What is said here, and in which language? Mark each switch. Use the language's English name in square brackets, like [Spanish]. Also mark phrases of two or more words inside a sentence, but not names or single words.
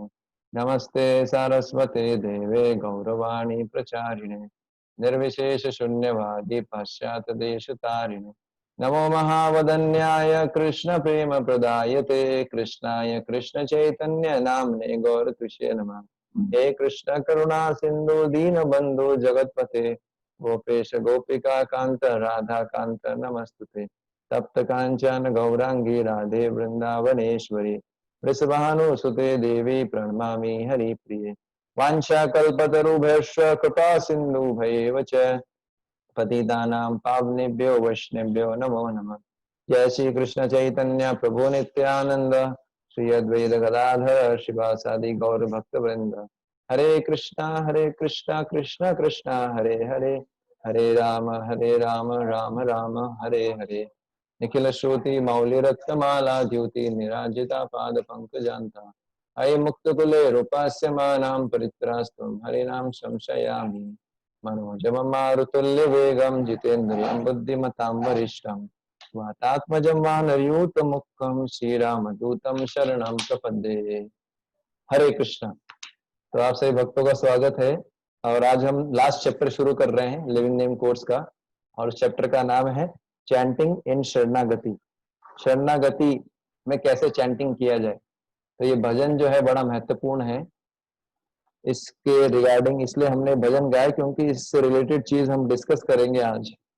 [Sanskrit] नमस्ते सारस्वते देवे गौरवाणी प्रचारिणे निर्विशेष शून्यवादी पाश्चात्य देशतारिणे। नमो महावदन्याय कृष्ण प्रेम प्रदायते कृष्णाय कृष्ण चैतन्य नामने गौरतुष्ये नमः। हे कृष्ण करुणा सिंधु दीन बंधु जगतपते गोपेश गोपिका कांत राधा कांत नमस्तुते। तप्त कांचन गौरांगी राधे वृंदावनेश्वरी वृषभानुसुते देवी प्रणमामि हरिप्रिये। वाञ्छाकल्पतरुभ्यश्च कृपा सिन्धुभ्येव च पतितानां पावनेभ्यो वैष्णवेभ्यो नमो नमः। जय श्री कृष्ण चैतन्य प्रभु नित्यानंद श्री अद्वैत गदाधर शिवासादि गौर भक्त वृंद। हरे कृष्णा कृष्णा कृष्णा हरे हरे हरे राम राम राम हरे हरे। निखिल श्रुति मौलि रत्नमाला द्युति निराजिता पाद पंकजान्ता अयि मुक्तकुले रूपास्य मानां परित्रास्त्वं हरिनाम संशयामि। मनोजवं मारुतुल्य वेगं जितेन्द्रियं बुद्धिमतां वरिष्ठं वातात्मजं वानरयूतमुखं श्रीरामदूतं शरणं प्रपद्ये। हरे कृष्णा। [Hindi] तो आप सभी भक्तों का स्वागत है और आज हम [English] last chapter [Hindi] शुरू कर रहे हैं लिविंग नेम कोर्स का और उस चैप्टर का नाम है चैंटिंग इन शरणागति। शरणागति में कैसे चैंटिंग किया जाए। तो ये भजन जो है बड़ा महत्वपूर्ण है। इसके रिगार्डिंग इसलिए हमने भजन गाया क्योंकि इससे रिलेटेड चीज हम डिस्कस करेंगे आज।